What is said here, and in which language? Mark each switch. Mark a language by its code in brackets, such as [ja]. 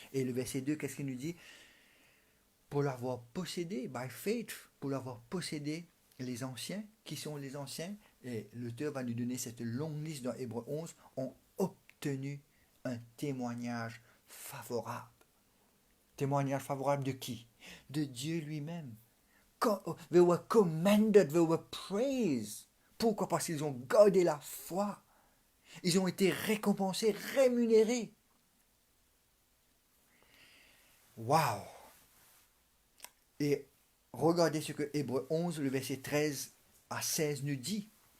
[fr] Et le verset 2, qu'est-ce qu'il nous dit? Pour l'avoir possédé, [en] by faith, [fr] pour l'avoir possédé, les anciens, qui sont les anciens, et l'auteur va nous donner cette longue liste dans Hébreux 11, ont obtenu un témoignage favorable. Témoignage favorable de qui? De Dieu lui-même. [en] They were commended, they were praised. [fr] Pourquoi? Parce qu'ils ont gardé la foi. Ils ont été récompensés, rémunérés. Waouh! Et regardez ce que Hébreux 11, le verset 13 à 16 nous dit.